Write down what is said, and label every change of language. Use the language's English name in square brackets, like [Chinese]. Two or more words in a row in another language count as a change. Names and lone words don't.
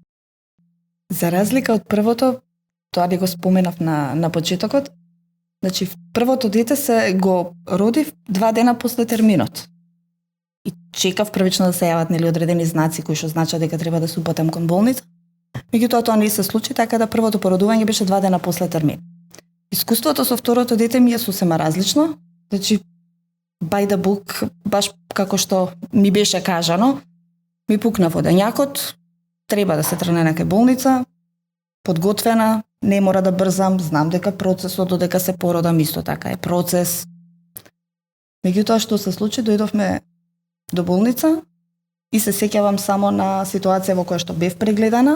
[Macedonian] За разлика од првото, тоа ли го споменав на почетокот, значи првото дете се го родив 2 дена после терминот. И чекав првично да се јават нели одредени знаци кои што значат дека треба да се упатам кон болница. Меѓутоа тоа не се случи, така да првото породување беше 2 дена после термин. Искуството со второто дете ми е сосема различно. Значи [English] by the book, [Macedonian] баш како што ми беше кажано, ми пукна водењакот, треба да се тргне на кај болница, подготвена, не мора да брзам, знам дека процесот додека се породам исто така е процес. Меѓутоа што се случи, дојдовме до болница и се сеќавам само на ситуација во која што бев прегледана.